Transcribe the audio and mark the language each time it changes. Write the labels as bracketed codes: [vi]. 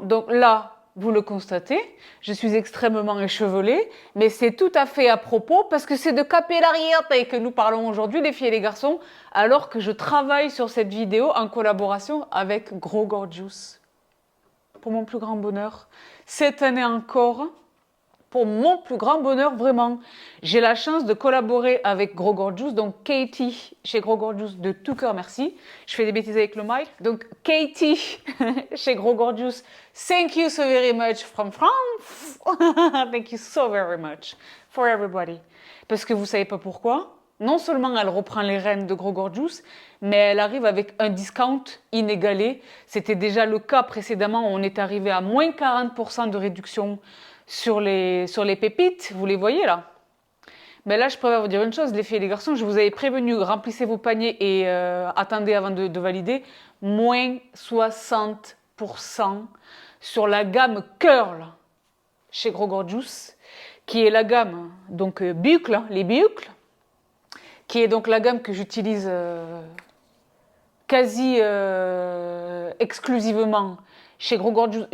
[fr] Donc là, vous le constatez, je suis extrêmement échevelée, mais c'est tout à fait à propos parce que c'est de capillarité que nous parlons aujourd'hui, les filles et les garçons, alors que je travaille sur cette vidéo en collaboration avec Gros Gorgeous. Pour mon plus grand bonheur, cette année encore, pour mon plus grand bonheur, vraiment, j'ai la chance de collaborer avec Gros Gorgeous, donc Katie chez Gros Gorgeous, de tout cœur merci. Je fais des bêtises avec le mic. Donc Katie chez Gros Gorgeous, [en] thank you so very much from France. Thank you so very much for everybody. [fr] Parce que vous savez pas pourquoi, non seulement elle reprend les rênes de Gros Gorgeous, mais elle arrive avec un discount inégalé. C'était déjà le cas précédemment, on est arrivé à moins 40% de réduction sur les pépites, vous les voyez là. Mais là, je préfère vous dire une chose, les filles et les garçons, je vous avais prévenu, remplissez vos paniers et attendez avant de valider, moins 60% sur la gamme Curl chez Gros Gorgeous, qui est la gamme, donc bucles, les bucles, qui est donc la gamme que j'utilise quasi exclusivement chez Gros Gorgeous.